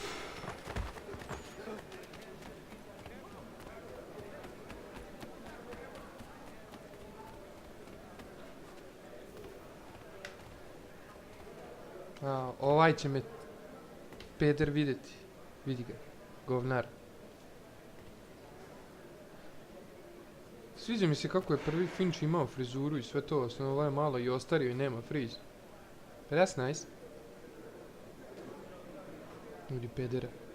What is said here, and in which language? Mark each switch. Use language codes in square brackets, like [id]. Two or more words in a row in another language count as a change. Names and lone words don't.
[hr] Ovaj će me peder vidjeti. Vidi ga, govnar. Sviđa mi se kako je prvi Finch imao frizuru i sve to, samo ovaj malo i ostario i nema friz. [en] But that's nice. [hr] Ljudi pedera.